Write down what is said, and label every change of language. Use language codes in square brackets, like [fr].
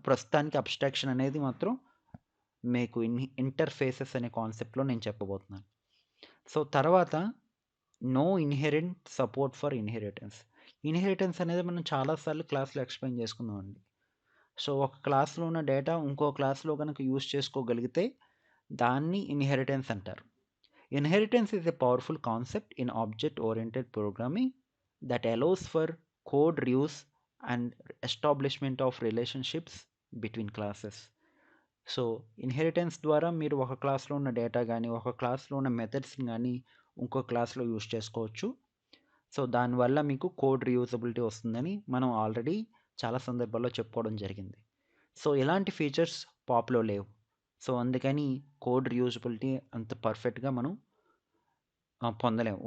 [te] ప్రస్తుతానికి అబ్స్ట్రాక్షన్ అనేది మాత్రం మీకు ఇంటర్ఫేసెస్ అనే కాన్సెప్ట్‌లో నేను చెప్పబోతున్నాను. [en] So, తర్వాత no inherent support for inheritance. [te] Inheritance అనేది మనం చాలా సార్లు క్లాస్‌లో ఎక్స్‌ప్లెయిన్ చేసుకున్నామండి. సో, ఒక క్లాస్‌లో ఉన్న డేటా ఇంకో క్లాస్‌లో గనక యూజ్ చేసుకోగలిగితే దాన్ని ఇన్‌హెరిటెన్స్ అంటారు. [en] Inheritance is a powerful concept in object oriented programming that allows for code reuse and establishment of relationships between classes. [te] So, inheritance ద్వారా మీరు ఒక క్లాస్‌లో ఉన్న డేటా గానీ, ఒక క్లాస్‌లో ఉన్న మెథడ్స్‌ని గానీ, ఇంకో క్లాస్‌లో యూజ్ చేసుకోవచ్చు. సో, దానివల్ల మీకు కోడ్ రీయూజబిలిటీ వస్తుందని మనం ఆల్రెడీ చాలా సందర్భాల్లో చెప్పుకోవడం జరిగింది. సో, ఇలాంటి ఫీచర్స్ పాప్‌లో లేవు. సో, అందుకని కోడ్ రీయూజబిలిటీ అంత పర్ఫెక్ట్‌గా మనం పొందలేం.